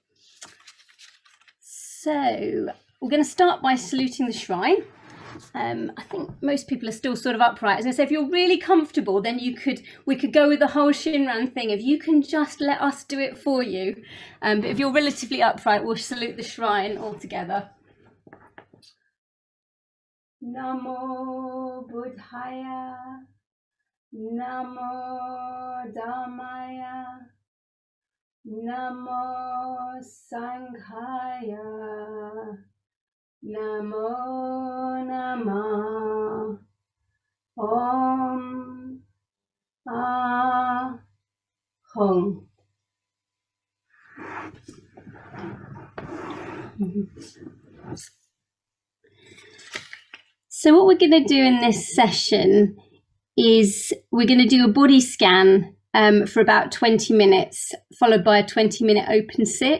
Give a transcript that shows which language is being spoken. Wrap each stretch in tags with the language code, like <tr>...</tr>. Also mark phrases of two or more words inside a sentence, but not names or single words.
<en>So we're going to start by saluting the shrine. I think most people are still sort of upright. As I say, if you're really comfortable, then we could go with the whole Shinran thing. If you can just let us do it for you. But if you're relatively upright, we'll salute the shrine all together.</en> <sa>Namo Buddhaya, Namo Dhammaya, Namo Sanghaya, Namo Namah Om Ahong.</sa> <en>So what we're going to do in this session is we're going to do a body scan for about 20 minutes, followed by a 20-minute open sit.</en>